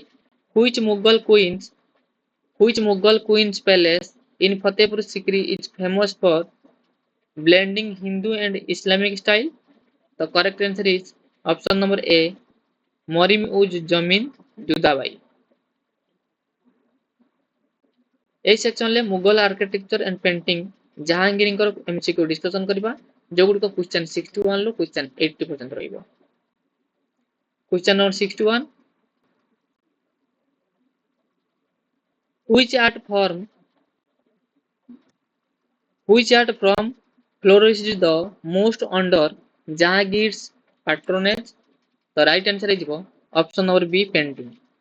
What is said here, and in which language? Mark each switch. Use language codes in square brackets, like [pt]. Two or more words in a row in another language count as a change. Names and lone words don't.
[en] Which Mughal queens Which Mughal queen's palace in Fatehpur Sikri is famous for blending Hindu and Islamic style? The correct answer is option number A. Morim Uz Jamin Judabai. [or] এই ସେକ୍ସନରେ [en] Mughal architecture and painting [or] ଜାହାଙ୍ଗୀରଙ୍କର ଏମସିକ୍ୟୁ ଡିସ୍କସନ କରିବା ଯୋଉଗୁଡ଼ିକ କ୍ୱେଶ୍ଚନ 61 ରୁ କ୍ୱେଶ୍ଚନ 80 ପର୍ଯ୍ୟନ୍ତ ରହିବ। [en] question number 61 Which art from flourished the most under Jahangir's patronage? The right answer is option number B painting.